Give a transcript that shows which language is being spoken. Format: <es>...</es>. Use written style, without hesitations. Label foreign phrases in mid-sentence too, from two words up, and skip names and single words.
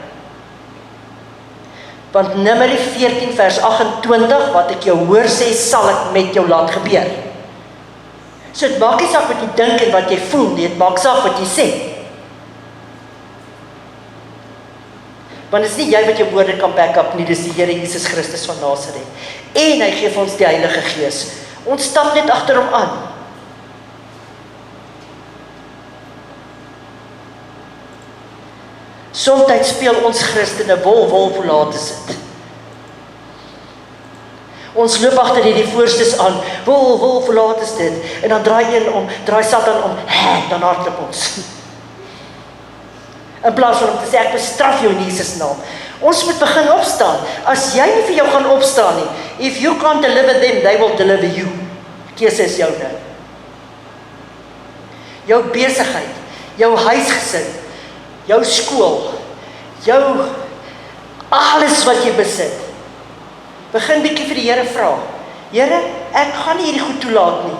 <af>Want Numeri 14 vers 28, wat ek jou hoor sê, sal ek met jou laat gebeur. So dit maak nie saak wat jy dink en wat jy voel nie, dit maak saak wat jy sê. Want dit is nie jy wat jou woorde kan</af> <en>back up</en> <af>nie, dis die Here Jesus Christus van Nazareth. En hy gee vir ons die Heilige Gees. Ons stap net agter hom aan. Soms speel ons Christene wol hoe laat is dit. Ons loop agter hierdie voorstes aan, wol hoe laat is dit. En dan draai Satan om, dan hardloop ons. In plaas van om te sê, ek bestraf jou in Jesus naam. Ons moet begin opstaan. As jy nie vir jou gaan opstaan nie,</af> <en>if you can't deliver them, they will deliver you.</en> <af>Keuse is joune. Jou besigheid, jou huisgesin, jou skool, jou alles wat jy besit. Begin bietjie vir die Here vra. Here, ek gaan nie hierdie goed toelaat nie.</af>